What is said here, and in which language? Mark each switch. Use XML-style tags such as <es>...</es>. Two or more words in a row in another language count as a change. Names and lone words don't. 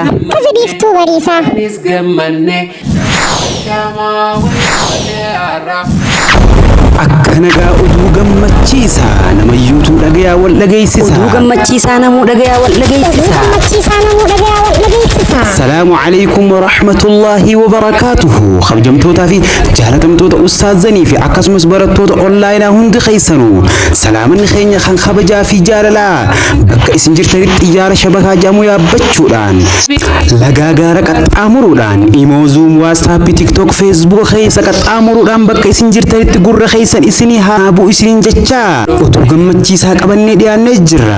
<om>Markaza biiftuu bariisaa. Akkanagaa oduu gammachiisaa nama yuutuu dhagayaa wal dhageessisa. Oduu gammachiisaa namuu dhagayaa wal dhageessisa.</om> <ar>السلام عليكم ورحمة الله وبركاته.</ar> <om>Kabajamtootaa fi jaalatamtoota ustaazanii fi akkasumas barattoota onlaayinaa hundi keessanuu salaamanni keenya kan kabajaa fi jaalalaa bakka isin jirtanitti xiyyaara shabakaa jedhamu yaabbachuudhaan lagaa gaara qaxxaamuruudhaan imoo zuum waatsaappii tiktook feesbuuk keessa qaxxaamuruudhaan bakka isin jirtanitti gurra keessan isinii haa bu'u isiniin jechaa oduu gammachiisaa qabannee dhiyaannee jirra.</om>